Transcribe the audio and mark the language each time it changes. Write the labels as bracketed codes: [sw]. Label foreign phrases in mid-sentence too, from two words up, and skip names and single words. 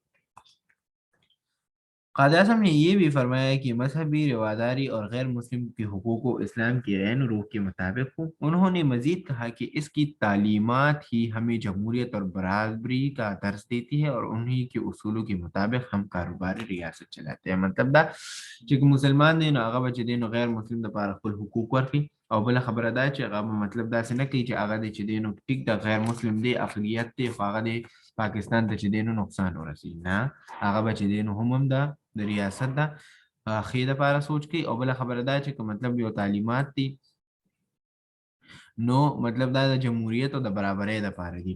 [ur] قائد اعظم نے یہ بھی فرمایا کہ مذہبی رواداری اور غیر مسلم کے حقوق کو اسلام کی عین روح کے مطابق ہو. انہوں نے مزید کہا کہ اس کی تعلیمات ہی ہمیں جمہوریت اور برابری کا درس دیتی ہے اور انہی کے اصولوں کے مطابق ہم کاروباری ریاست چلاتے ہیں. [ps] مطلب دا چې मुसलमान دی نو هغه به چې دی نو غیر مسلم دپاره خپل حقوق ورکړي او بله خبره دا چې هغه مطلب داسې نه کوي چې هغه دی چې دی نو ټیک د غیر مسلم دی اقلیت دی خو هغه دی پاکستان ته چې دی نو نقصان ورسوي، نه هغه به چې دی نو هم دا د ریاست دا خې دپاره سوچ کوي او بله خبره دا چې که مطلب یو تعلیمات دي نو مطلب دا د جمهوریت او د برابرۍ لپاره دي.